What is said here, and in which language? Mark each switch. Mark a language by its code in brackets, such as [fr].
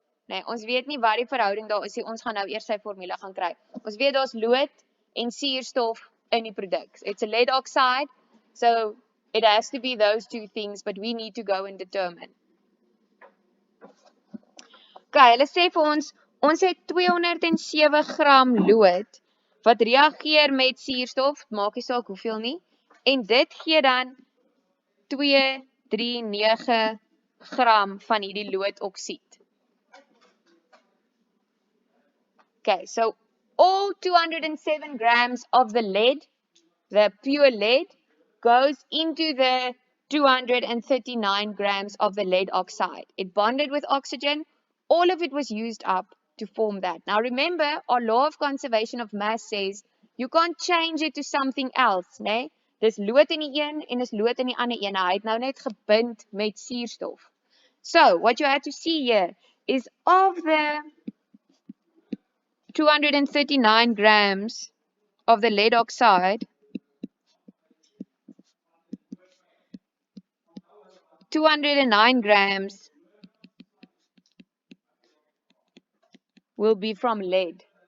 [af] Nee, ons weet nie wat die verhouding daar is nie. Ons gaan nou eers sy formule gaan kry. Ons weet daar's lood en suurstof in die produk. [en] It's a lead oxide, so it has to be those two things, but we need to go and determine. [af] Okay, hulle sê vir ons het 207 gram lood wat reageer met suurstof, maak nie saak hoeveel nie, en dit gee dan 239 gram van hierdie loodoksied. [en] Okay, so all 207 grams of the lead, the pure lead, goes into the 239 grams of the lead oxide. It bonded with oxygen. All of it was used up to form that. Now remember, our law of conservation of mass says you can't change it to something else, né? [af] Dis lood in die een en dis lood in die ander een. Hy het nou net gebind met suurstof. [en] So, what you have to see here is of the 239 grams of the lead oxide, 209 grams will be from lead.